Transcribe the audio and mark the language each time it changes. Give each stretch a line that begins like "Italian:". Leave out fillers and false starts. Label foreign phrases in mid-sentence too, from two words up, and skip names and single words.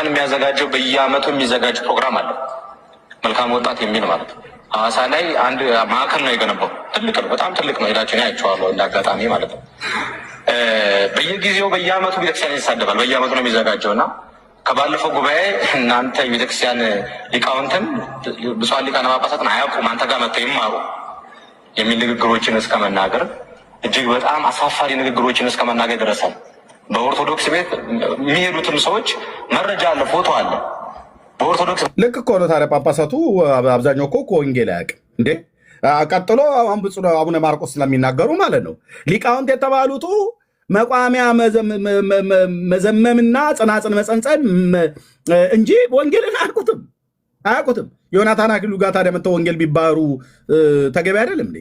Amharic: የሚያዘጋጀው በየአመቱ የሚዘጋጅ ፕሮግራም አለ፣ መልካም ወጣት የሚል ማለት ነው። ሐዋሳ ላይ አንድ ማዕከል ነው የገነባው። ትልቅ ነው፣ በጣም ትልቅ ነው። ሄዳችሁ ያያችኋለሁ እንደ አጋጣሚ ማለት ነው። በየጊዜው በየአመቱ ቤተክርስቲያን ይሳደባል። በየአመቱ ነው የሚዘጋጀው እና ከባለፈው ጉባኤ እናንተ የቤተክርስቲያን ሊቃውንትን ብፁዓን ሊቃነ ጳጳሳትን አያውቁም አንተ ጋር መጥተው ይማሩ የሚል ንግግሮችን እስከ መናገር፣ እጅግ በጣም አሳፋሪ ንግግሮችን እስከ መናገር ይደረሳል። በኦርቶዶክስ ቤት የሚሄዱትም ሰዎች መረጃ አለ፣ ፎቶ አለ። በኦርቶዶክስ ልክ እኮ ነው ታዲያ። ጳጳሳቱ አብዛኛው እኮ ከወንጌል አያውቅም እንዴ። ቀጥሎ አሁን ብፁዕ አቡነ ማርቆስ ስለሚናገሩ ማለት ነው ሊቃውንት የተባሉቱ መቋሚያ መዘመምና ጽናጽን መጸንጸን እንጂ ወንጌልን አያውቁትም። ዮናታን አክሊሉ ጋር ታዲያ መጥተው ወንጌል ቢባሩ ተገቢ አይደለም እንዴ?